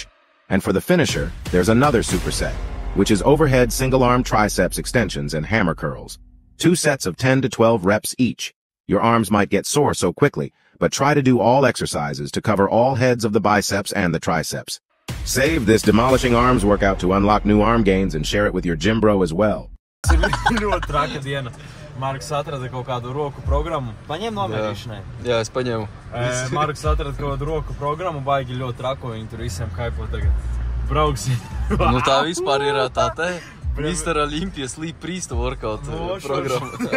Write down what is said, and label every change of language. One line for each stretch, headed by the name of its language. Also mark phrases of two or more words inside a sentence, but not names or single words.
English: And for the finisher, there's another superset, which is overhead single-arm triceps extensions and hammer curls. 2 sets of 10 to 12 reps each. Your arms might get sore so quickly, but try to do all exercises to cover all heads of the biceps and the triceps. Save this demolishing arms workout to unlock new arm gains and share it with your gym bro as well.
Latvian: Ļoti traka diena. Marks atrada kaut kādu roku programmu. Paņem nomērīšanai? Jā, es paņēmu. Marks atrada kaut kādu roku programmu, baigi ļoti trako, viņi tur visiem kaipo tagad. Brauksim. Nu tā vispār ir tā te Mr. Olympijas Lee Priest workout programma.